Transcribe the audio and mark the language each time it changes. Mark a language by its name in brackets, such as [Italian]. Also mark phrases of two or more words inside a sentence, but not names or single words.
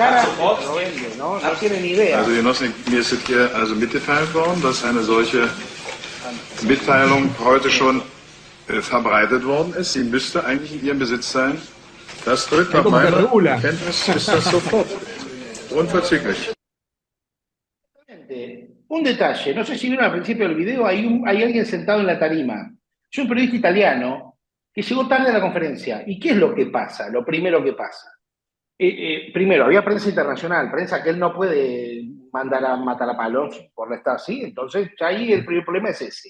[German] Also Genossen, mir ist es hier also mitgeteilt worden, dass eine solche Mitteilung heute schon verbreitet worden ist. Sie müsste eigentlich in Ihrem Besitz sein. Das tritt nach meiner Kenntnis ist das sofort. Unverzüglich. [Spanish] Un detalle, no sé si vieron al principio del video, hay alguien sentado en la tarima. Es un periodista italiano que llegó tarde a la conferencia. ¿Y qué es lo que pasa? Lo primero que pasa. Primero, había prensa internacional, prensa que él no puede mandar a matar a palos por estar así, entonces ahí el primer problema es ese.